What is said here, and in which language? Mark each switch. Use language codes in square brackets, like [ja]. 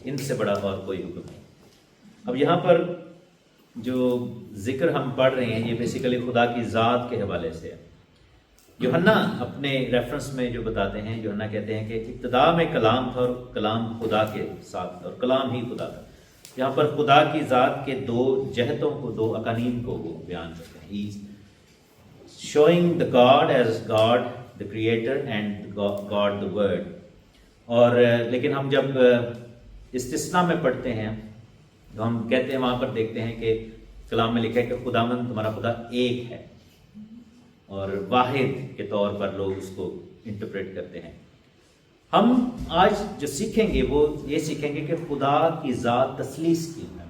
[ur] ان سے بڑا اور کوئی حکم نہیں. اب یہاں پر جو ذکر ہم پڑھ رہے ہیں یہ بیسیکلی خدا کی ذات کے حوالے سے ہے. یوحنا اپنے ریفرنس میں جو بتاتے ہیں، یوحنا کہتے ہیں کہ ابتدا میں کلام تھا اور کلام خدا کے ساتھ تھا اور کلام ہی خدا تھا. یہاں پر خدا کی ذات کے 2 جہتوں کو، 2 اقانیم کو وہ بیان کرتے ہیں. [en] He is showing the God as God the creator and God the word. [ur] اور لیکن ہم جب استثنا میں پڑھتے ہیں تو ہم کہتے ہیں، وہاں پر دیکھتے ہیں کہ کلام میں لکھا ہے کہ خداوند تمہارا خدا ایک ہے اور واحد کے طور پر لوگ اس کو انٹرپریٹ کرتے ہیں. ہم آج جو سیکھیں گے وہ یہ سیکھیں گے کہ خدا کی ذات تثلیث کی ہے.